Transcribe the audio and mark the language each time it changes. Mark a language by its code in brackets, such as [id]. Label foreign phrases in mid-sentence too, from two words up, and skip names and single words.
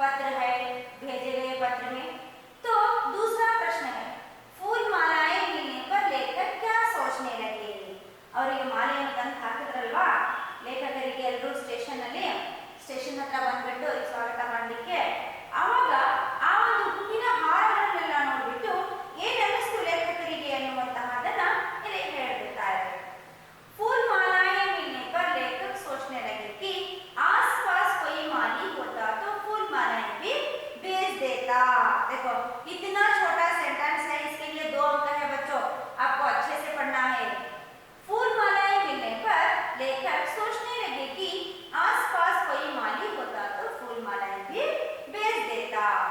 [hi] जो है भेजे गए पत्र में। तो दूसरा प्रश्न है, फूल मालाएं मिलने पर लेखक क्या सोचने लगे? और ये [kn] ಮಾಲೆಯನ್ನು ತಂದು ಹಾಕಿದ್ರಲ್ವಾ ಲೇಖಕರಿಗೆ ಎಲ್ಲರೂ ಸ್ಟೇಷನ್ ಹತ್ರ ಬಂದ್ಬಿಟ್ಟು ಸ್ವಾಗತ ಮಾಡಲಿಕ್ಕೆ, ಆವಾಗ ಆ ಒಂದು ಹೂವಿನ ಹಾರಗಳನ್ನೆಲ್ಲ ನೋಡ್ಬಿಟ್ಟು ಏನ್ ಅನ್ನಿಸ್ತು ಲೇಖಕರಿಗೆ ಅನ್ನುವಂತಹದನ್ನ ಇಲ್ಲಿ ಹೇಳ್ಬಿಡ್ತಾರೆ. [hi] फूल मालाएं मिलने पर लेखक सोचने लगे कि आसपास कोई माली होता तो फूल मालाएं भी बेच देता। देखो इतना छोटा सेंटेंस है, इसके लिए 2 अंक है बच्चों, आपको अच्छे से पढ़ना है। फूल मालाएं मिलने पर लेखक सोचने लगे कि आसपास कोई माली होता तो फूल मालाएं भी बेच देता।